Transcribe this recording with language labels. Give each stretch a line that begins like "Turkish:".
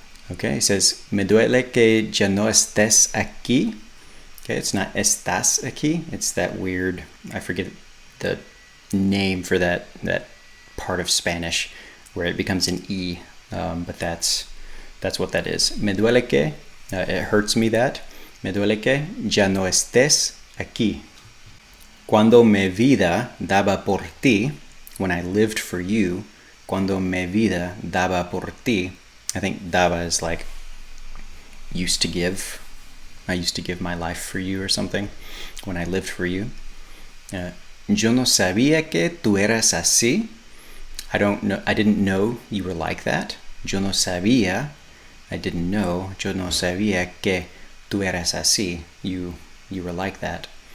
English: Okay, it says,
Spanish: me duele que ya no estés aquí.
English: Okay, it's not estás aquí. It's that weird, I forget the name for that part of Spanish where it becomes an E, but that's what that is.
Spanish: Me duele que,
English: it hurts me that.
Spanish: Me duele que ya no estés aquí. Cuando mi vida daba por ti,
English: when I lived for you,
Spanish: cuando mi vida daba por ti,
English: I think daba is like used to give. I used to give my life for you or something, when I lived for you.
Spanish: Yo no sabía que tú eras así.
English: I didn't know you were like that.
Spanish: Yo no sabía,
English: I didn't know.
Spanish: Yo no sabía que tú eras así.
English: You were like that.